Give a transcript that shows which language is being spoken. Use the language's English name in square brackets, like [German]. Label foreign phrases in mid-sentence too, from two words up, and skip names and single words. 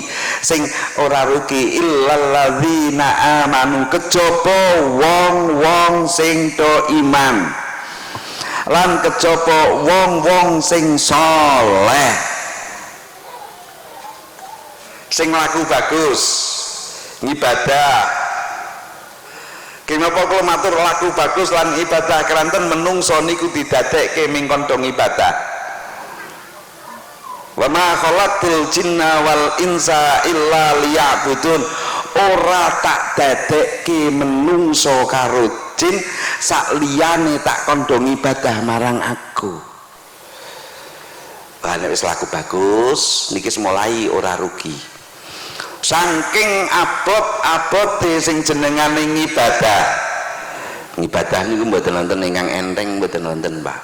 [Javanese] Sing ora rugi [Arabic] إلا الذين آمنوا, [Javanese] kejaba wong-wong sing do iman, lan kejaba wong-wong sing saleh, sing laku bagus ngibadah. Kenapa kula matur laku bagus lan ibadah keranten menungso niku didadekke mingkon dong ibadah. [Arabic] وما خلقت الجن والإنس إلا ليعبدون, [Javanese] ora tak dadekke menungso karo jin sak liyane tak kondong ibadah marang aku. Nek wis laku bagus niki mulai ora rugi. Saking abot-abote sing jenengane ngibadah niku mboten wonten ingkang enteng, mboten wonten Pak.